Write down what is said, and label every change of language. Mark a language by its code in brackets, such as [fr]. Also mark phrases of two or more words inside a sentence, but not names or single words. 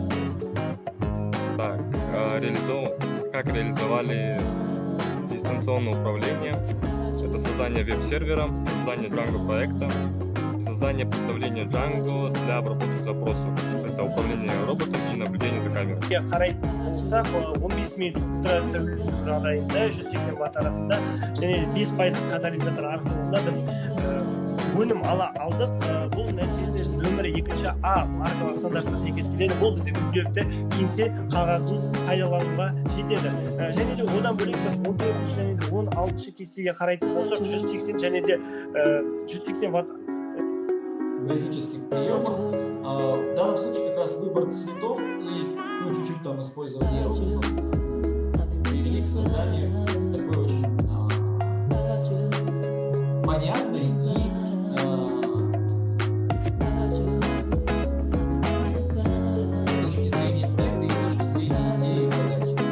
[ru] Так, как реализовали дистанционное управление, это создание веб-сервера, создание Django проекта, создание представления Django для обработки запросов. Это управление роботом и наблюдение за камерой. [kk] Қарайтын болсақ, 15 минут сөйлеу жағдайында 180 ватт арасында және 5% катализатор арқылы біз өнім ала алдық. Бұл нәтижесінде нөмірі 2 А маркалы стандартына сәйкес келеді. Бұл бізде күнделікті кеңсе қағазын пайдалануға жетеді. Және де одан бөлек біз 14 және де 16 кестеге қарайтын болсақ 180 және де 180 ватт [ru] графических приемах. В данном случае как раз выбор цветов и чуть-чуть там использование иероглифов привели к созданию такой очень понятной и с точки зрения проекта и с точки зрения идеи подачи.